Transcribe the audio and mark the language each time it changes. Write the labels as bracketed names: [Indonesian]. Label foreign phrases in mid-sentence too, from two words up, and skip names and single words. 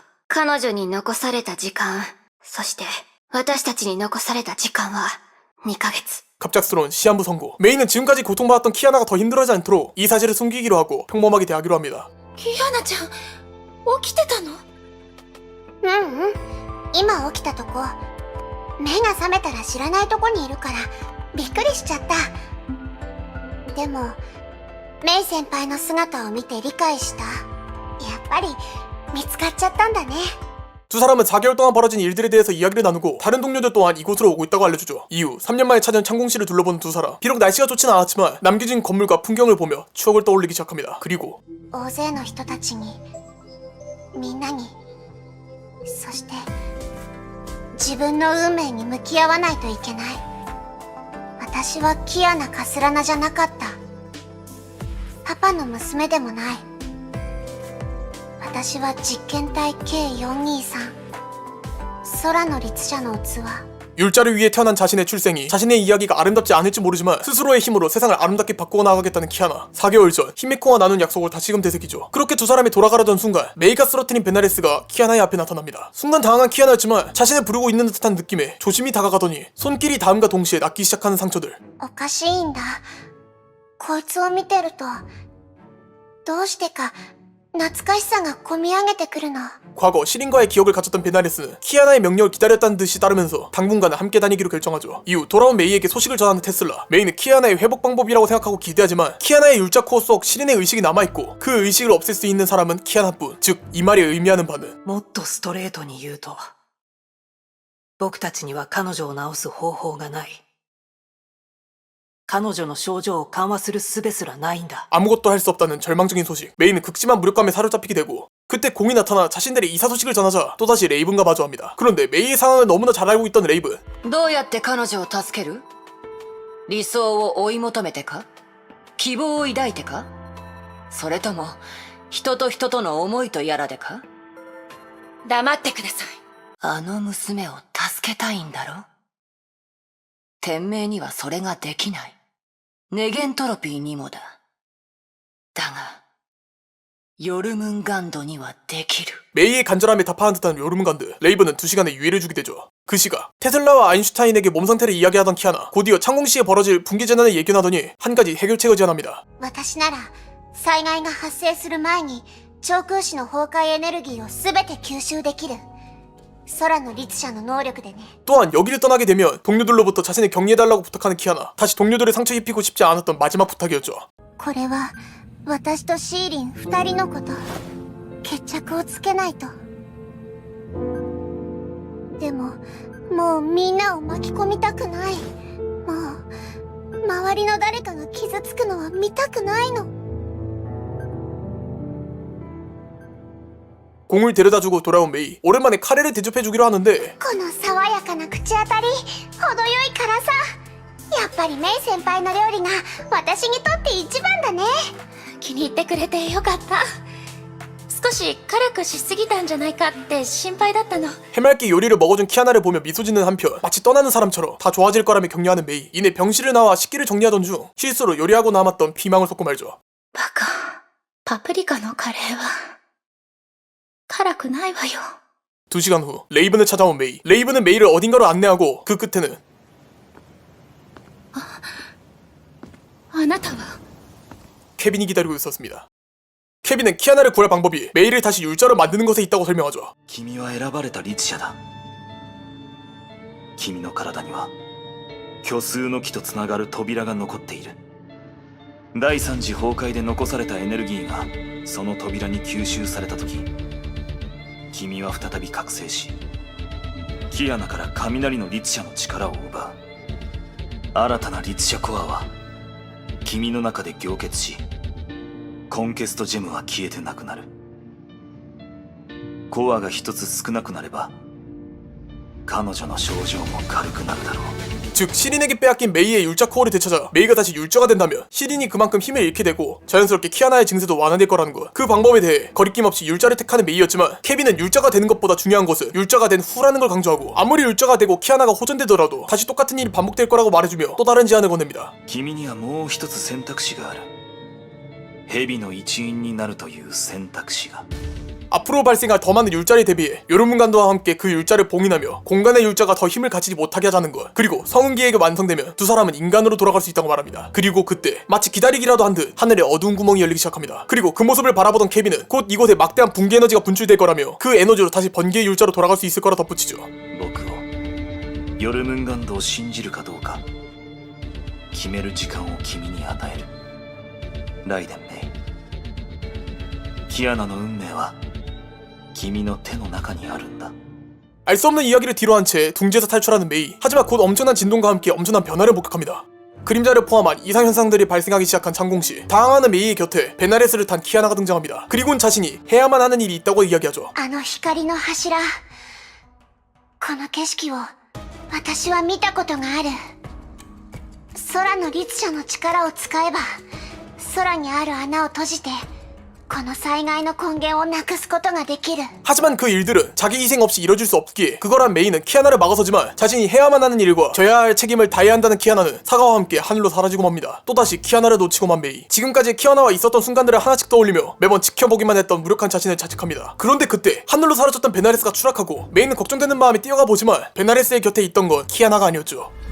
[Japanese] 彼女に残された時間、そして私たちに残された時間は2ヶ月。 [Korean] 갑작스러운 시한부 선고. 메이는 지금까지 고통받았던 키아나가 더 힘들어하지 않도록 이 사실을 숨기기로 하고 평범하게 대하기로 합니다. [Japanese] キアナちゃん、起きてたの？今起きたとこ。目が覚めたら知らないとこにいるからびっくりしちゃった。でもメイ先輩の姿を見て理解した。やっぱり見つかっちゃったんだね。 [Korean] 두 사람은 4개월 동안 벌어진 일들에 대해서 이야기를 나누고 다른 동료들 또한 이곳으로 오고 있다고 알려주죠. 이후 3년 만에 찾은 창공시를 둘러보는 두 사람. 비록 날씨가 좋진 않았지만 남겨진 건물과 풍경을 보며 추억을 떠올리기 시작합니다. 그리고 [Japanese] 大勢の人たちに、みんなに、そして自分の運命に向き合わないといけない。私はキアナ・カスラナじゃなかった。パパの娘でもない。私は実験体 K423 空の律者の器。 [Korean] 율자를 위해 태어난 자신의 출생이 자신의 이야기가 아름답지 않을지 모르지만 스스로의 힘으로 세상을 아름답게 바꾸어 나가겠다는 키아나. 4개월 전 히메코와 나눈 약속을 다시금 되새기죠. 그렇게 두 사람이 돌아가려던 순간 메이가 쓰러뜨린 베나레스가 키아나의 앞에 나타납니다. 순간 당황한 키아나였지만 자신을 부르고 있는 듯한 느낌에 조심히 다가가더니 손길이 닿음과 동시에 낫기 시작하는 상처들. [Japanese] おかしいんだ。こいつを見てるとどうしてか懐かしさがこみ上げてくるの。 [Korean] 과거 시린과의 기억을 가졌던 베나레스는 키아나의 명령을 기다렸다는 듯이 따르면서 당분간은 함께 다니기로 결정하죠. 이후 돌아온 메이에게 소식을 전하는 테슬라. 메이는 키아나의 회복 방법이라고 생각하고 기대하지만 키아나의 율자 코어 속 시린의 의식이 남아있고 그 의식을 없앨 수 있는 사람은 키아나뿐. 즉 이 말이 의미하는 바는 [Japanese] もっとストレートに言うと、僕たちには彼女を治す方法がない。彼女の症状を緩和する術すらないんだ。 [Korean] 아무것도 할 수 없다는 절망적인 소식. 메이는 극심한 무력감에 사로잡히게 되고 그때 공이 나타나 자신들의 이사 소식을 전하자 또다시 레이븐과 마주합니다. 그런데 메이의 상황을 너무나 잘 알고 있던 레이븐. [Japanese] どうやって彼女を助ける？理想を追い求めてか？希望を抱いてか？それとも人と人との思いとやらでか？黙ってください。あの娘を助けたいんだろ？天命にはそれができない。ネゲントロピーにもだ。だがヨルムンガンドにはできる。 [Korean] 메이의 간절함에 답하는 듯한 요르문간드. 레이븐은 2시간의 유예를 주게 되죠. 그 시각 테슬라와 아인슈타인에게 몸 상태를 이야기하던 키아나. 곧이어 창공시에 벌어질 붕괴 재난을 예견하더니 한 가지 해결책을 제안합니다. [Japanese] 私なら災害が発生する前に長空子の崩壊エネルギーを全て吸収できる空の律者の能力でね。 [Korean] 또한 여기를 떠나게 되면 동료들로부터 자신을 격리해달라고 부탁하는 키아나. 다시 동료들의 상처 입히고 싶지 않았던 마지막 부탁이었죠. [Japanese] これは私とシーリン2人のこと。決着をつけないと。でももうみんなを巻き込みたくない。もう周りの誰かが傷つくのは見たくないの。 [Korean] 공을 데려다주고 돌아온 메이. 오랜만에 카레를 대접해주기로 하는데 [Japanese] この爽やかな口当たり、程よい辛さ。やっぱりメイ先輩の料理が私にとって一番だね。気に入ってくれてよかった。少し辛くしすぎたんじゃないかって心配だったの。 [Korean] 해맑게 요리를 먹어준 키아나를 보며 미소 짓는 한편 마치 떠나는 사람처럼 다 좋아질 거라며 격려하는 메이. 이내 병실을 나와 식기를 정리하던 중 실수로 요리하고 남았던 피망을 쏟고 말죠. [Japanese] バカ。パプリカのカレーは辛くないわよ。 [Korean] 2시간 후 레이븐을 찾아온 메이. 레이븐은 메이를 어딘가로 안내하고 그 끝에는 [Japanese] あなたは [Korean] 케빈이 기다리고 있었습니다. 케빈은 키아나를 구할 방법이 메이를 다시 율자로 만드는 것에 있다고 설명하죠. [Japanese] 君は選ばれた律者だ。君の体には虚数の木とつながる扉が残っている。第三次崩壊で残されたエネルギーがその扉に吸収された時、君は再び覚醒し、キアナから雷の律者の力を奪う。新たな律者コアは君の中で凝結し、コンケストジェムは消えてなくなる。コアが一つ少なくなれば彼女の症状も軽くなるだろう。 [Korean] 즉 시린에게 빼앗긴 메이의 율자 코어를 되찾아 메이가 다시 율자가 된다면 시린이 그만큼 힘을 잃게 되고 자연스럽게 키아나의 증세도 완화될 거라는 것. 그 방법에 대해 거리낌 없이 율자를 택하는 메이였지만 케빈은 율자가 되는 것보다 중요한 것은 율자가 된 후라는 걸 강조하고 아무리 율자가 되고 키아나가 호전되더라도 다시 똑같은 일이 반복될 거라고 말해주며 또 다른 제안을 건넵니다. [Japanese] 君にはもう一つ選択肢がある。蛇の一員になるという選択肢が。 [Korean] 앞으로 발생할 더 많은 율자를 대비해 요르문간도와 함께 그 율자를 봉인하며 공간의 율자가 더 힘을 갖추지 못하게 하자는 것. 그리고 성은 계획이 완성되면 두 사람은 인간으로 돌아갈 수 있다고 말합니다. 그리고 그때 마치 기다리기라도 한 듯 하늘에 어두운 구멍이 열리기 시작합니다. 그리고 그 모습을 바라보던 케빈은 곧 이곳에 막대한 붕괴 에너지가 분출될 거라며 그 에너지로 다시 번개의 율자로 돌아갈 수 있을 거라 덧붙이죠. [Japanese] 僕をヨルムンガンドを信じるかどうか決める時間を君に与える。ライデンメイ、キアナの運命は君の手の中にあるんだ。 [Korean] 알 수 없는 이야기를 뒤로한 채 둥지에서 탈출하는 메이. 하지만 곧 엄청난 진동과 함께 엄청난 변화를 목격합니다. 그림자를 포함한 이상현상들이 발생하기 시작한 창공시. 당황하는 메이의 곁에 베나레스를 탄 키아나가 등장합니다. 그리고는 자신이 해야만 하는 일이 있다고 이야기하죠. [Japanese] あの光の柱、この景色を私は見たことがある。空の律者の力を使えば空にある穴を閉じてこの災害の根源をなくすことができる。 [Korean] 하지만 그 일들은 자기 희생 없이 이뤄질 수 없기에 그거란 메이는 키아나를 막아서지만 자신이 해야만 하는 일과 져야 할 책임을 다해야 한다는 키아나는 사과와 함께 하늘로 사라지고 맙니다. 또다시 키아나를 놓치고 만 메이. 지금까지 키아나와 있었던 순간들을 하나씩 떠올리며 매번 지켜보기만 했던 무력한 자신을 자책합니다. 그런데 그때 하늘로 사라졌던 베나레스가 추락하고 메이는 걱정되는 마음에 뛰어가 보지만 베나레스의 곁에 있던 건 키아나가 아니었죠.